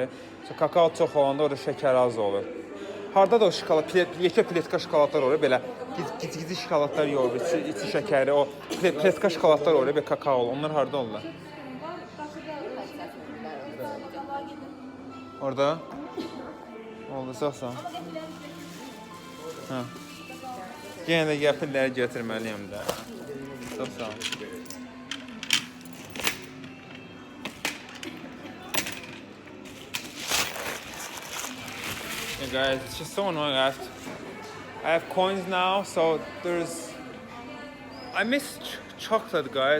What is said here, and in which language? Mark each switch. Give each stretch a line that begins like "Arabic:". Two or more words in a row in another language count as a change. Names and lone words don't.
Azerbaijani: Kakao çox olanda orada şəkər az olur. Harda da o şokolad, yekə pletka şokoladlar olur, belə giz-gizi şokoladlar yox, içi şəkəri, o pletka şokoladlar olur, belə kakao olur. Onlar harda olurlar? Orada? Oldu, sağ ol. Yenə də qəpikləri götürməliyəm də. Çox sağ ol.
English: Hey guys, it's just so annoying. I have coins now, so I miss chocolate, guys.